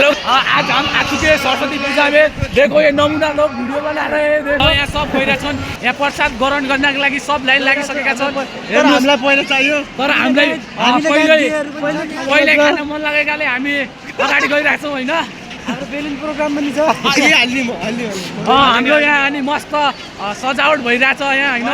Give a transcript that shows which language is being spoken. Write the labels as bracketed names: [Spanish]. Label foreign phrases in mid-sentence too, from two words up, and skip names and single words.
[Hindi] आज हम आ चुके हैं सरस्वती पूजा में। देखो ये नमूना लोग वीडियो बना रहे हैं। [Nepali] देखो यहाँ सब गइरहेछन्। यहाँ प्रसाद ग्रहण गर्नको लागि सब लाइन लागिसकेका छन्। तर हामीलाई पहिला चाहियो। तर हामीलाई पहिले खान मन लागेकाले हामी अगाडि गइरहेछौँ होइन। हाम्रो बेलुन प्रोग्राम पनि छ। हाम्रो यहाँ अनि मस्त सजावट भइरहेछ यहाँ होइन।